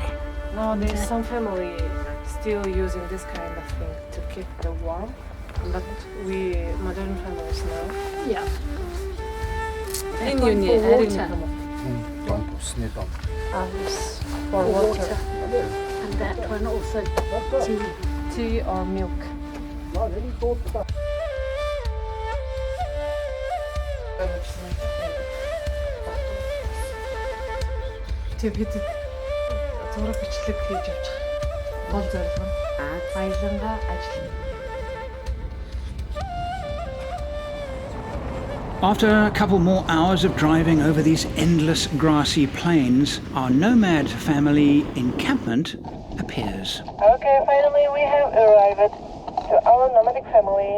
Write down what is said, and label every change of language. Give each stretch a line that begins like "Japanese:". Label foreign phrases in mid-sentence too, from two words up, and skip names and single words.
English: Nowadays, some family still using this kind of thing to keep the warm, but we modern families now. Yeah. And one you need for adding for water, And that one also tea or milk.
Mongolian: Тэг бид зураг бичлэг хийж явж байгаа. Гол зорилго нь баялангаа ажил.
English: After a couple more hours of driving over these endless grassy plains, our nomad family encampment appears. Okay, finally we have arrived to our nomadic family.